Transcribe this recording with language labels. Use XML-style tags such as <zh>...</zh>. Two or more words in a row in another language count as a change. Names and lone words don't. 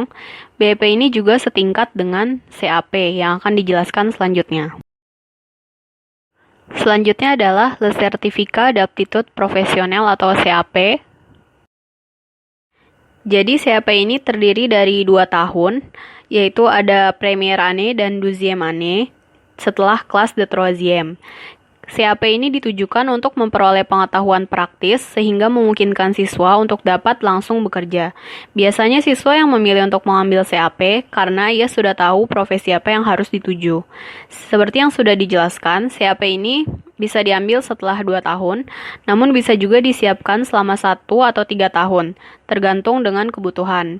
<id>BEP ini juga setingkat dengan CAP yang akan dijelaskan selanjutnya. Selanjutnya adalah Le Certificat d'Aptitude Professionnelle atau CAP. Jadi CAP ini terdiri dari 2 tahun, yaitu ada</id> <fr>première année</fr> <id>dan</id> <fr>deuxième année</fr> <id>setelah kelas</id> <fr>de troisième.</fr> <id>CAP ini ditujukan untuk memperoleh pengetahuan praktis sehingga memungkinkan siswa untuk dapat langsung bekerja. Biasanya siswa yang memilih untuk mengambil CAP karena ia sudah tahu profesi apa yang harus dituju. Seperti yang sudah dijelaskan, CAP ini bisa diambil setelah 2 tahun, namun bisa juga disiapkan selama 1 atau 3 tahun, tergantung dengan kebutuhan.</id>